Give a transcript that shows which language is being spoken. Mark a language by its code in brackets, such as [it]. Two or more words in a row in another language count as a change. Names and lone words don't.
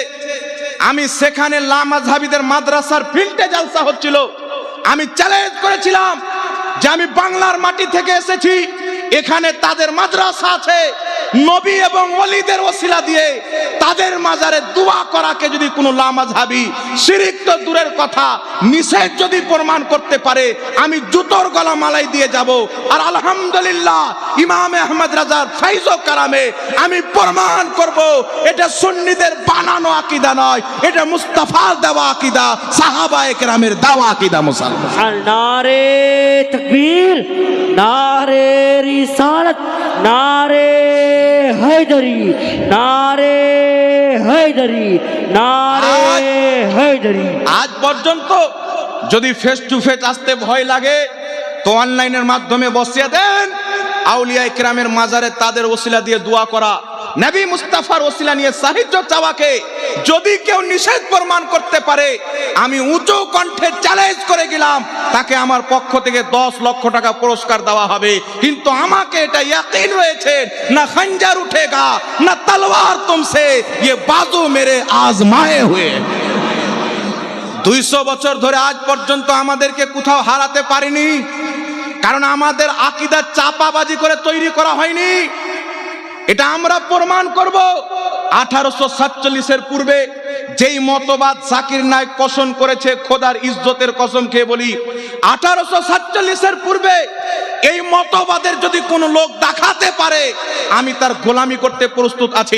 [bn] আমি সেখানে লামাযহাবীদের মাদ্রাসার ফিল্ডে জালসা হচ্ছিল, আমি চ্যালেঞ্জ করেছিলাম যে আমি বাংলার মাটি থেকে এসেছি, এখানে তাদের মাদ্রাসা আছে, নবী এবং ওলিদের ওসিলা দিয়ে তাদের মাজারে দোয়া করাকে যদি কোনো লামাযহাবী শিরক তো দূরের কথা নিষেধ যদি প্রমাণ করতে পারে, আমি জুতোর গলা মালাই দিয়ে যাব। আর আলহামদুলিল্লাহ ইমাম আহমদ রাজার ফাইজ ও কারামে আমি প্রমাণ করব এটা সুন্নিদের বানানো আকীদা নয়, এটা মুস্তাফার দেওয়া আকীদা, সাহাবায়ে কেরামের দেওয়া আকীদা। মুসলমান [ur] نعرۂ تکبیر، نعرۂ رسالت، نعرۂ حیدری، نعرۂ حیدری، نعرۂ حیدری. [bn] আজ পর্যন্ত যদি [en] face to face [bn] আসতে ভয় লাগে তো অনলাইনের মাধ্যমে বসিয়ে দেন আউলিয়া ইকরামের মাজারে তাদের ওসিলা দিয়ে দোয়া করা, নবী মুস্তাফার ওসিলা নিয়ে সাহায্য চাওয়াকে যদি কেউ নিষেধ প্রমাণ করতে পারে, আমি উঁচু কণ্ঠে চ্যালেঞ্জ করে গেলাম তাকে আমার পক্ষ থেকে 10 লক্ষ টাকা পুরস্কার দেওয়া হবে। কিন্তু আমাকে এটা ইয়াকিন রয়েছে [ur] نہ خنجر اٹھے گا نہ تلوار تم سے, یہ بازو مرے آزمائے ہوئے. [bn] 200 বছর ধরে আজ পর্যন্ত আমাদেরকে কোথাও হারাতে পারিনি, কারণ আমাদের আকীদা চাপাবাজি করে তৈরি করা হয়নি। এটা আমরা প্রমাণ করব। 1847 পূর্বে যেই মতবাদ জাকির নায়েক পোষণ করেছে, খোদার ইজ্জতের কসম খেয়ে বলি, 1847 পূর্বে এই মতবাদের যদি কোনো লোক দেখাতে পারে আমি তার গোলামি করতে প্রস্তুত আছি।